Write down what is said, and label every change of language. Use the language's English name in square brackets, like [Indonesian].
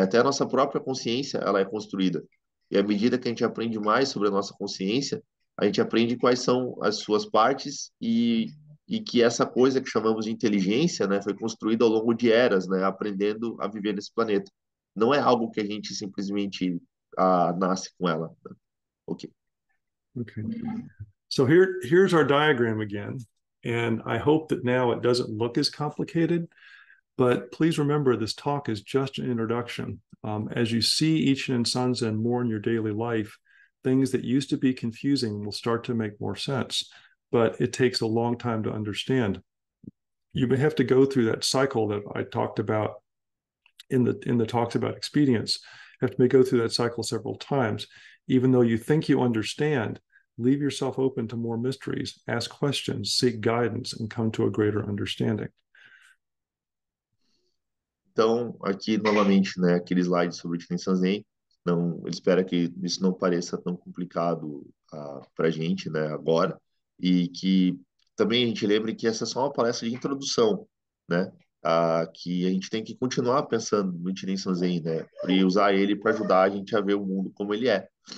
[Portuguese] Até a nossa própria consciência ela é construída. E à medida que a gente aprende mais sobre a nossa consciência, a gente aprende quais são as suas partes e que essa coisa que chamamos de inteligência, né, foi construída ao longo de eras, né, aprendendo a viver nesse planeta. Não é algo que a gente simplesmente nasce com ela. Né? Ok. [English] Okay. So here's our diagram again. And I hope that now it doesn't look as complicated, but please remember this talk is just an introduction. As you see Ichinen Sanzen more in your daily life, things that used to be confusing will start to make more sense, but it takes a long time to understand. You may have to go through that cycle that I talked about in the talks about expedience. You have to go through that cycle several times. Even though you think you understand, leave yourself open to more mysteries, ask questions, seek guidance, and come to a greater understanding. [Portuguese] Então, aqui novamente, né, aquele slide sobre o Jinen Zen, não, ele espera que isso não pareça tão complicado para a gente, né, agora, e que também a gente lembre que essa é só uma palestra de introdução, né, que a gente tem que continuar pensando no Jinen Zen, né, e usar ele para ajudar a gente a ver o mundo como ele é.